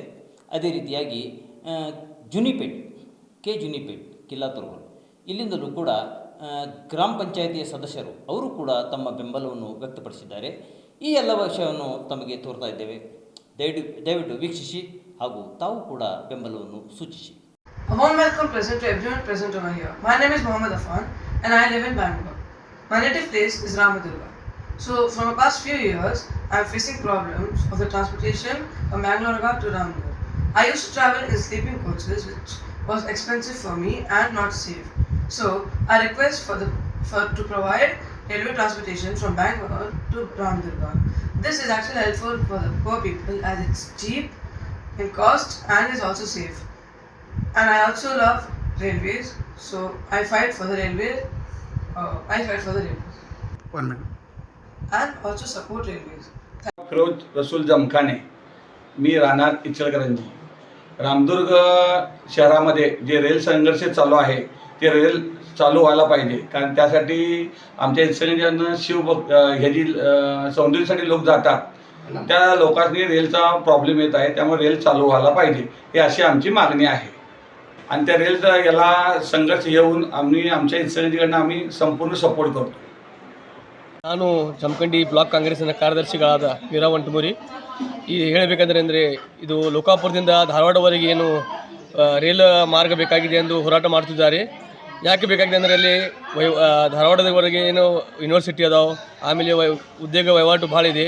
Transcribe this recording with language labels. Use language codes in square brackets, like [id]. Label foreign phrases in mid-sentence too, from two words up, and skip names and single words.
[kn] ಅದೇ ರೀತಿಯಾಗಿ ಜುನಿಪೇಟ್ ಕಿಲ್ಲಾತುರ್ಗಲ್ ಇಲ್ಲಿಂದಲೂ ಕೂಡ ಗ್ರಾಮ ಪಂಚಾಯಿತಿಯ ಸದಸ್ಯರು ಅವರು ಕೂಡ ತಮ್ಮ ಬೆಂಬಲವನ್ನು ವ್ಯಕ್ತಪಡಿಸಿದ್ದಾರೆ. ಈ ಎಲ್ಲ ವಿಷಯವನ್ನು ತಮಗೆ ತೋರ್ತಾ ಇದ್ದೇವೆ. ದಯವಿಟ್ಟು ವೀಕ್ಷಿಸಿ ಹಾಗೂ ತಾವು ಕೂಡ ಬೆಂಬಲವನ್ನು ಸೂಚಿಸಿ. [en] A warm welcome present to everyone present over here. My name is Mohammed Afan and I live in Bangalore. My native place is Ramadurga. So from the past few years, I am facing problems of the transportation from Bangalore to Ramadurga. I used to travel in sleeping coaches, which was expensive for me and not safe. So I request to provide railway transportation from Bangalore to Ramadurga. This is actually helpful for the poor people as it's cheap in cost and is also safe. And I also love railways, so I fight for the railways. One minute. And also support railways. [mr] फिरोज रसूल जमखाने, मी राहणार इचलकरंजी. रामदुर्ग शहरामध्ये जे रेल संघर्ष चालू आहे ते रेल चालू व्हायला पाहिजे, कारण त्यासाठी आमच्या इचलकरंजीनं ह्याची सौंदर्यासाठी लोक जातात. त्या लोकांनी रेलचा प्रॉब्लेम येत आहे, त्यामुळे रेल चालू व्हायला पाहिजे ही अशी आमची मागणी आहे. आणि त्या रेलचा याला संघर्ष येऊन आमच्या इचलकरंजीकडनं आम्ही संपूर्ण सपोर्ट करतो. [kn] ನಾನು ಜಮಖಂಡಿ ಬ್ಲಾಕ್ ಕಾಂಗ್ರೆಸ್ಸಿನ ಕಾರ್ಯದರ್ಶಿಗಳಾದ ವೀರವಂಟಮುರಿ. ಈ ಹೇಳಬೇಕಂದ್ರೆ ಇದು ಲೋಕಾಪುರದಿಂದ ಧಾರವಾಡವರೆಗೆ ಏನು ರೈಲ್ ಮಾರ್ಗ ಬೇಕಾಗಿದೆ ಎಂದು ಹೋರಾಟ ಮಾಡ್ತಿದ್ದಾರೆ. ಯಾಕೆ ಬೇಕಾಗಿದೆ ಅಂದರೆ ಅಲ್ಲಿ ಧಾರವಾಡದವರೆಗೆ ಏನು ಯೂನಿವರ್ಸಿಟಿ ಅದಾವೆ, ಆಮೇಲೆ ಉದ್ಯೋಗ ವಹಿವಾಟು ಭಾಳ ಇದೆ.